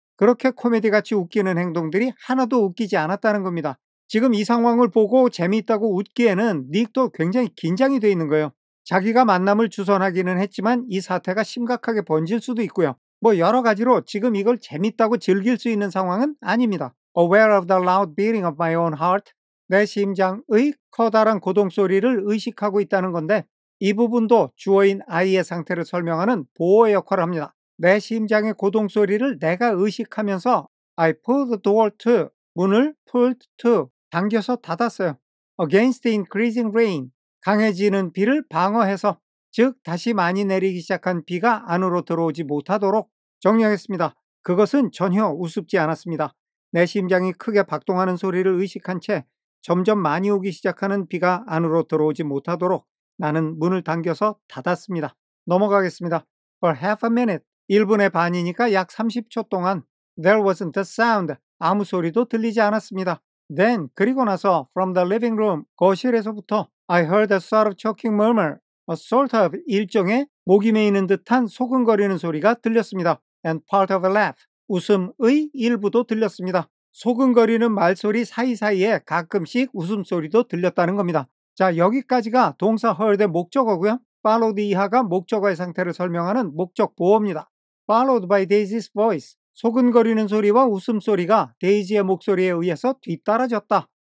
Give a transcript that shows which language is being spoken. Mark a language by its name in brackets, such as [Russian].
[Korean] 그렇게 코미디같이 웃기는 행동들이 하나도 웃기지 않았다는 겁니다. 지금 이 상황을 보고 재미있다고 웃기에는 닉도 굉장히 긴장이 돼 있는 거예요. 자기가 만남을 주선하기는 했지만 이 사태가 심각하게 번질 수도 있고요. 뭐 여러 가지로 지금 이걸 재밌다고 즐길 수 있는 상황은 아닙니다. [English] Aware of the loud beating of my own heart. [Korean] 내 심장의 커다란 고동소리를 의식하고 있다는 건데 이 부분도 주어인 I의 상태를 설명하는 보호의 역할을 합니다. 내 심장의 고동소리를 내가 의식하면서 [English] I pulled the door to, [Korean] 문을 [English] pulled to, [Korean] 당겨서 닫았어요. [English] Against the increasing rain, [Korean] 강해지는 비를 방어해서 즉 다시 많이 내리기 시작한 비가 안으로 들어오지 못하도록 정리하겠습니다. 그것은 전혀 우습지 않았습니다. 내 심장이 크게 박동하는 소리를 의식한 채 점점 많이 오기 시작하는 비가 안으로 들어오지 못하도록 나는 문을 당겨서 닫았습니다. 넘어가겠습니다. [English] For half a minute, [Korean] 1분의 반이니까 약 30초 동안 [English] There wasn't a sound, [Korean] 아무 소리도 들리지 않았습니다. [English] Then, [Korean] 그리고 나서 [English] From the living room, [Korean] 거실에서부터 [English] I heard a sort of choking murmur, a sort of [Korean] 일종의 목이 메이는 듯한 소근거리는 소리가 들렸습니다. [English] And part of a laugh, [Korean] 웃음의 일부도 들렸습니다. 소근거리는 말소리 사이사이에 가끔씩 웃음소리도 들렸다는 겁니다. 자, 여기까지가 동사 heard의 목적어고요. followed 이하가 목적어의 상태를 설명하는 목적 보어입니다. [English] followed by Daisy's voice, [Korean] 소근거리는 소리와 웃음소리가 데이지의 목소리에 의해서 뒤따라졌다.